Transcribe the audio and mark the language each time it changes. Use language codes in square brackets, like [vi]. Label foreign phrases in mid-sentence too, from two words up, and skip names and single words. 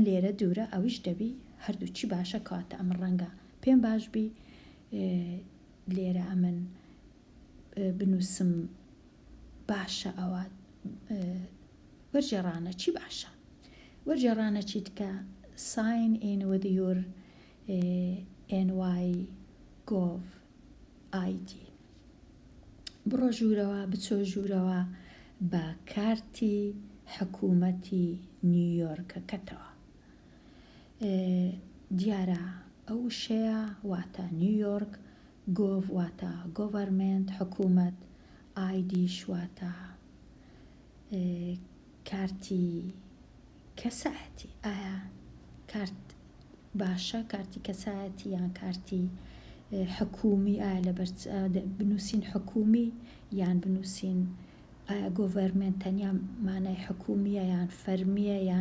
[ckb] لێرە دوورە ئەویش دەبی هەردوو چی باشە کەواتە ئەمن ڕەنگە پێم باشبی لێرە ئەمن بنووسم باشە ئەوە وەرجێڕانە چی باشە وەرجێڕانە چیتکە [en] sign in with your [ckb] NY.gov ID بڕۆ ژوورەوە بچۆ ژوورەوە بە کارتی حکوومەتی نیویۆرکەکەتەوە دیارە ئەو شەیە واتە نیویۆرک گۆڤ واتە گۆڤەرمنت حکوومەت ئایدیش واتە کارتی کەسایەتی ئایا کارت باشە کارتی کەسایەتی یان کارتی حکومی ئایا لە بنووسین حکومی یان بنووسین ئایا گۆڤەرمنت تەنیا مانای حکومیە یان فەرمیە